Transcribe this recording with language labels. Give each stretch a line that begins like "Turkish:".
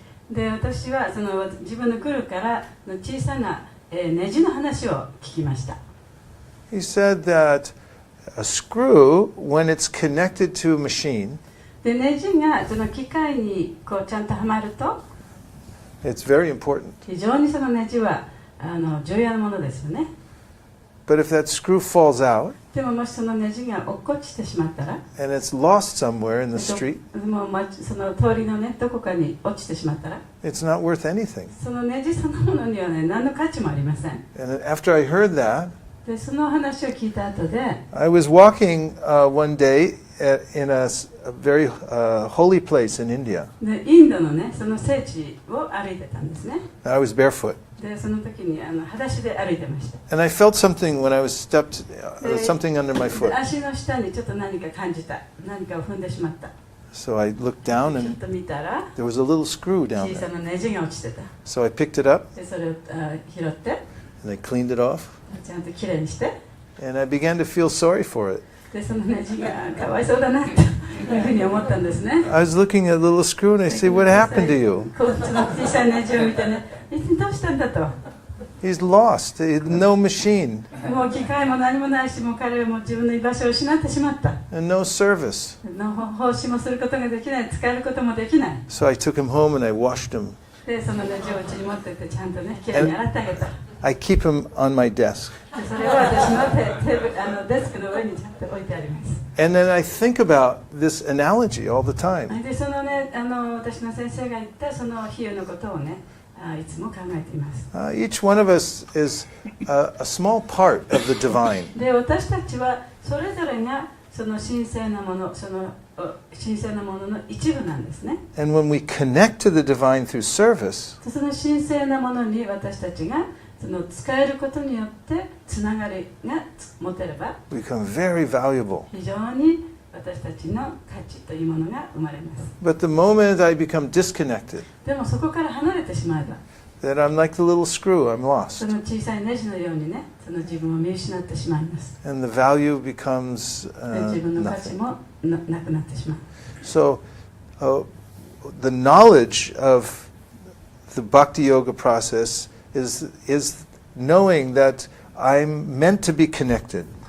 Japanese: で私はその自分のグルからの小さなネジの話を聞きました。
English: He said that a screw, when it's connected to a machine,
Japanese: でネジがその機械にこうちゃんとはまると、
English: it's very important.
Japanese: 非常にそのネジは重要なものですよね。
English: But if that screw falls out
Japanese: でももしそのネジが落っこちてしまったら、
English: and it's lost somewhere in the street,
Japanese: もうその通りのねどこかに落ちてしまったら、
English: it's not worth anything.
Japanese: そのネジそのものにはね何の価値もありません。
English: And after I heard that,
Japanese: でその話を聞いた後で、
English: I was walking one day in a very holy place in India.
Japanese: でインドのねその聖地を歩いてたんですね。
English: I was barefoot.
Japanese: でその時に裸足で歩いてました。
English: And I felt something when I was stepped, something under my
Japanese: で
English: foot.
Japanese: 足の下にちょっと何か感じた。何かを踏んでしまった。
English: So I looked down
Japanese: ちょっ
English: and
Japanese: と見たら
English: there was a little screw down
Japanese: 小さ
English: there.
Japanese: なネジが落ちてた。
English: So I picked it up
Japanese: でそれを拾って
English: and I cleaned it off.
Japanese: ちゃんときれいにして、
English: And I began to feel sorry for it.
Japanese: でそのネジがかわいそうだなというふうに思ったんですね。
English: I was looking at a little screw and I said, "What happened to you?"
Japanese: こっちの小さいネジを見てね、一体どうしたんだと。
English: He's lost. No machine
Japanese: もう機械も何もないし、もう彼はもう自分の居場所を失ってしまった。
English: and no service.
Japanese: 奉仕もすることができない、使えることもできない。
English: So I took him home and I washed him.
Japanese: でそのネジをうちに持ってってちゃんとねきれいに洗ってあげた。で
English: I keep him on my desk.
Japanese: それは私のデスクの上にちゃんと置いてあります。
English: And then I think about this analogy all the time.
Japanese: でそのね私の先生が言ったその比喩のことをねいつも考えています。
English: Each one of us is a small part of the divine.
Japanese: で私たちはそれぞれがその神聖なもの、その神聖なものの一部なんですね。
English: And when we connect to the divine through service,
Japanese: その神聖なものに私たちがその使えることによってつながりが持てれば
English: we become very valuable.
Japanese: 非常に私たちの価値というものが生まれます。
English: But the moment I become disconnected,
Japanese: でもそこから離れてしまえば
English: that I'm like the little screw, I'm
Japanese: そ
English: lost.
Japanese: の小さいネジのようにねその自分を見失ってしまいます。
English: And the value becomes
Japanese: で自分の価値
English: nothing.
Japanese: もなくなってしまう。
English: So the knowledge of the Bhakti Yoga process is knowing that I'm meant to be connected.